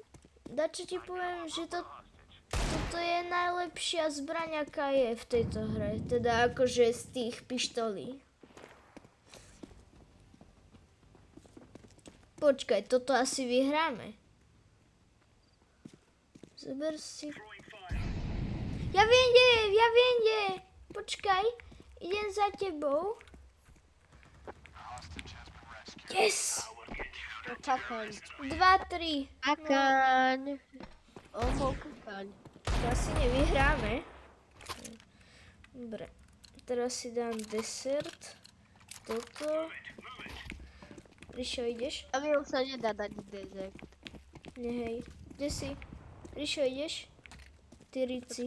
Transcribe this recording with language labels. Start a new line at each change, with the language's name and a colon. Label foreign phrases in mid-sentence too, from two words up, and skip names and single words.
Slovak: Dačo ti poviem, že toto je najlepšia zbraň, aká je v tejto hre. Teda akože z tých pištolí. Počkaj, toto asi vyhráme. Zober si...
English: Throwing fire.
Slovak: Ja viem, kde. Počkaj, idem za tebou. Yes! No kakaň. 2, 3. Kakaň. Oho, kakaň. To asi nevyhráme. Dobre. Teraz si dám desert. Toto. Rišo, ideš? A mi už sa nedá dať desert. Nehej. Kde si? Rišo, ideš? Ty Rici.